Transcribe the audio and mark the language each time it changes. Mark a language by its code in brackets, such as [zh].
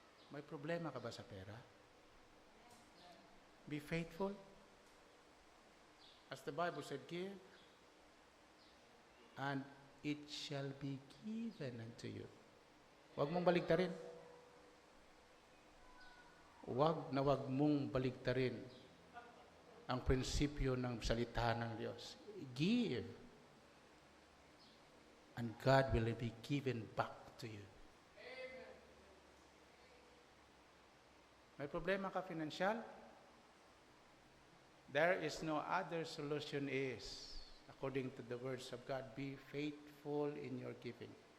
[tl] May problema ka ba sa pera? [en] Be faithful. As the Bible said, give, and it shall be given unto you. [tl] Huwag mong baligtarin. Huwag mong baligtarin ang prinsipyo ng salita ng Diyos. [en] Give, and God will be given back to you. [tl] May problema ka financial? [en] There is no other solution is, according to the words of God, be faithful in your giving.